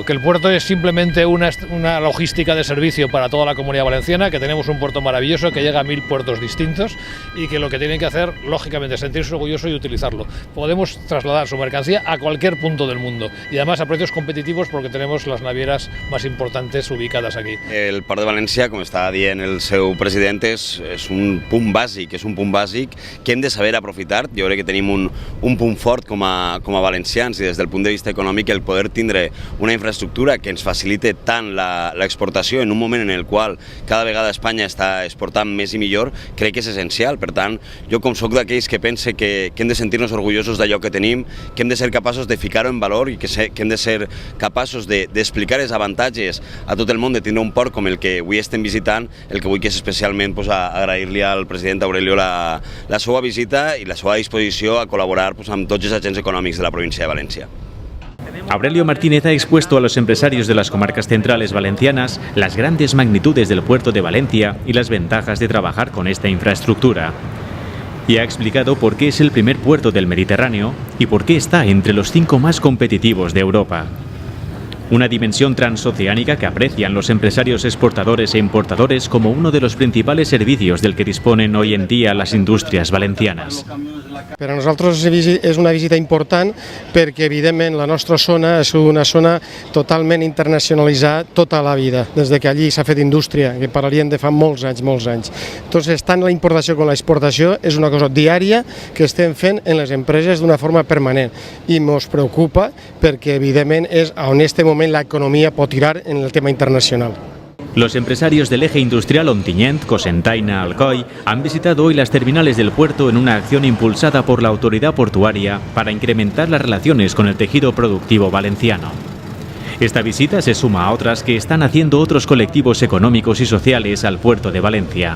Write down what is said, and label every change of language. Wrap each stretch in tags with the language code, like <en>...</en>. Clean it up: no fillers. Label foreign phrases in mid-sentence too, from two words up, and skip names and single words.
<es>Que el puerto es simplemente una logística de servicio para toda la Comunidad Valenciana, que tenemos un puerto maravilloso que llega a 1000 puertos distintos y que lo que tienen que hacer, lógicamente, es sentirse orgullosos y utilizarlo. Podemos trasladar su mercancía a cualquier punto del mundo y además a precios competitivos porque tenemos las navieras más importantes ubicadas aquí.</es> <ca>El Port de València, com està dient el seu president, és un punt bàsic, que hem de saber aprofitar. Jo crec que tenim un punt fort com a valencians i des del punt de vista econòmic el poder tindre una infraestructura que ens facilite tant l'exportació en un moment en el qual cada vegada Espanya està exportant més i millor, crec que és essencial. Per tant, jo com soc d'aquells que pense que hem de sentir-nos orgullosos d'allò que tenim, que hem de ser capaços de ficar-ho en valor i que hem de ser capaços d'explicar els avantatges a tot el món de tindre un port com el que avui estem visitant, el que vull que és especialment agrair-li al president Aurelio la seva visita i la seva disposició a col·laborar amb tots els agents econòmics de la provincia de Valencia.</ca> <es>Aurelio Martínez ha expuesto a los empresarios de las comarcas centrales valencianas las grandes magnitudes del puerto de Valencia y las ventajas de trabajar con esta infraestructura. Y ha explicado por qué es el primer puerto del Mediterráneo y por qué está entre los 5 más competitivos de Europa. Una dimensión transoceánica que aprecian los empresarios exportadores e importadores como uno de los principales servicios del que disponen hoy en día las industrias valencianas.</es> <ca>Per a nosaltres és una visita important perquè, evidentment, la nostra zona és una zona totalment internacionalitzada tota la vida, des que allí s'ha fet indústria, que parlaríem de fa molts anys. Entonces, tant la importació com l'exportació és una cosa diària que estem fent en les empreses d'una forma permanent i ens preocupa perquè, evidentment, és on en este moment la economia pot tirar en el tema internacional.</ca> <es>Los empresarios del eje industrial Ontinyent, Cocentaina, Alcoi han visitado hoy las terminales del puerto en una acción impulsada por la autoridad portuaria para incrementar las relaciones con el tejido productivo valenciano. Esta visita se suma a otras que están haciendo otros colectivos económicos y sociales al puerto de Valencia.</es>